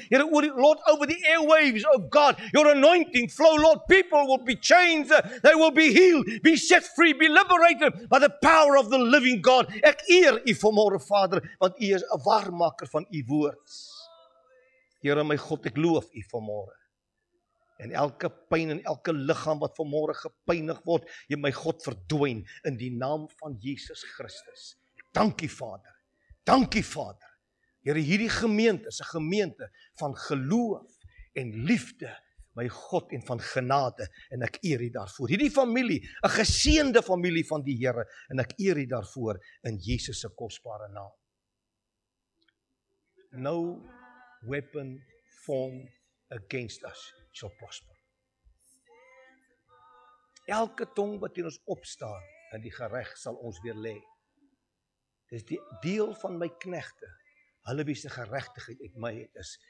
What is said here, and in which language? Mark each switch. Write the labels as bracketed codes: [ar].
[en] Here, Lord, over the airwaves, oh God, your anointing flow, Lord, people will be changed, they will be healed, be set free, be liberated by the power of the living God. [af] Ek eer U vanmôre, Vader, want U is 'n waarmaker van U woord. Here, my God, ek loof U vanmôre. En elke pyn en elke liggaam wat vanmôre gepynig word, Jy, my God, verdwyn in die naam van Jesus Christus. Ek dank U, Vader. Dank U, Vader. Here, hierdie gemeente is 'n gemeente van geloof en liefde, my God, en van genade, en ek eer U daarvoor. Hierdie familie, 'n geseënde familie van die Here, en ek eer U daarvoor in Jesus se kosbare naam. [en] No weapon formed against us shall prosper. [af] Elke tong wat teen ons opstaan in die gereg sal ons weer lê. Dis die deel van my knegte, hulle wie se geregtigheid uit my het is.